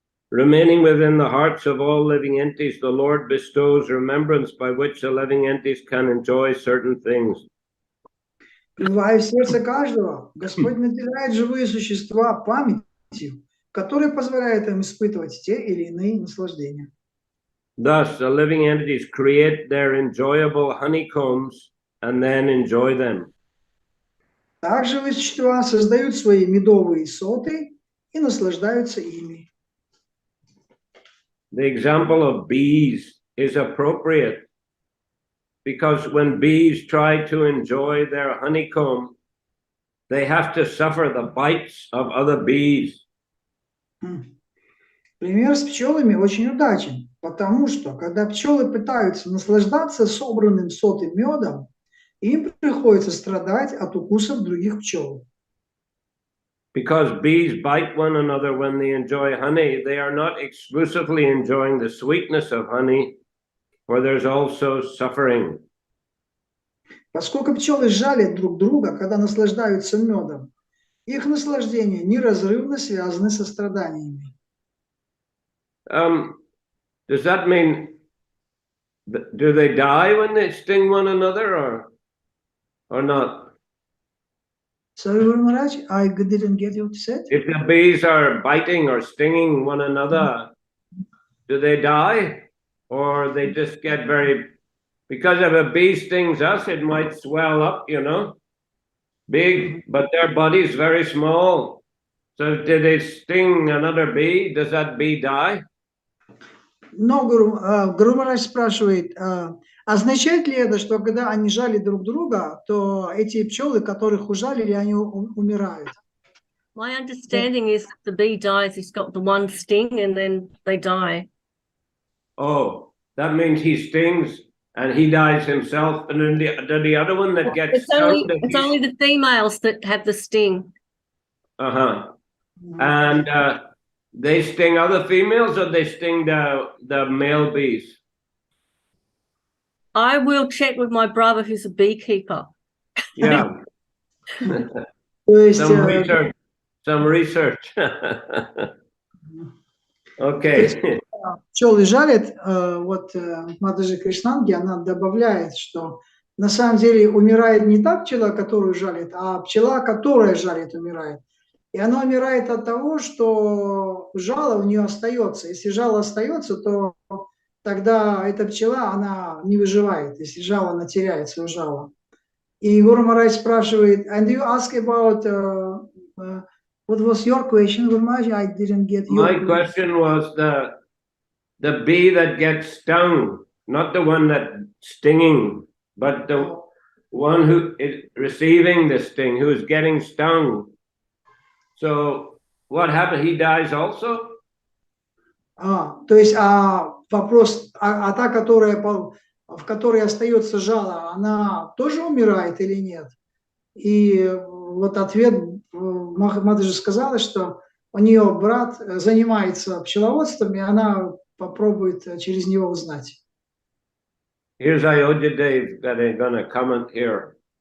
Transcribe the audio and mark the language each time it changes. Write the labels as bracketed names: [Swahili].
[English] Remaining within the hearts of all living entities, the Lord bestows remembrance by which the living entities can enjoy certain things. [Russian] Пребывая в сердце каждого, Господь наделяет живые существа памятью, которая позволяет им испытывать те или иные наслаждения. [English] Thus, the living entities create their enjoyable honeycombs and then enjoy them. [Russian] Так живые существа создают свои медовые соты и наслаждаются ими. [English] The example of bees is appropriate because when bees try to enjoy their honeycomb, they have to suffer the bites of other bees. [Russian] Пример с пчелами очень удачен, потому что, когда пчелы пытаются наслаждаться собранным сотым медом, им приходится страдать от укусов других пчел. [English] Because bees bite one another when they enjoy honey, they are not exclusively enjoying the sweetness of honey, for there's also suffering. [Russian] Поскольку пчелы жалят друг друга, когда наслаждаются медом, их наслаждения неразрывно связаны со страданиями. [English] Does that mean, do they die when they sting one another or not? Sorry, Guru Maharaj, I didn't get you said. If the bees are biting or stinging one another, do they die? Or they just get very, because if a bee stings us, it might swell up, you know, big, but their body's very small. So if they sting another bee, does that bee die? [Russian] Но Гуру Маharaj спрашивает, означает ли это, что когда они жалят друг друга, то эти пчелы, которых ужалили, они умирают? [English] My understanding is that the bee dies, it's got the one sting and then they die. Oh, that means he stings and he dies himself, and then the other one that gets It's only the females that have the sting. And they sting other females, or they sting the male bees? I will check with my brother who's a beekeeper. Yeah. [Russian] То есть, [English] Some research. Okay. [Russian] Пчелы жалят, вот Мададжи Кришнанги, она добавляет, что на самом деле умирает не та пчела, которую жалит, а пчела, которая жалит, умирает. И она умирает от того, что жало у нее остается. Если жало остается, то тогда эта пчела, она не выживает, если жало, она теряет свое жало. И Гуру Махарадж спрашивает, [English] and you ask about, what was your question, Guru Maharaj? I didn't get your My question was the bee that gets stung, not the one that's stinging, but the one who is receiving the sting, who is getting stung. So what happened? He dies also? [Russian] То есть вопрос, та, в которой остается жало, она тоже умирает или нет? И вот ответ, Матаджи сказала, что у нее брат занимается пчеловодством, и она попробует через него узнать. [English] Here's Ayodhya Dave that is going to comment here.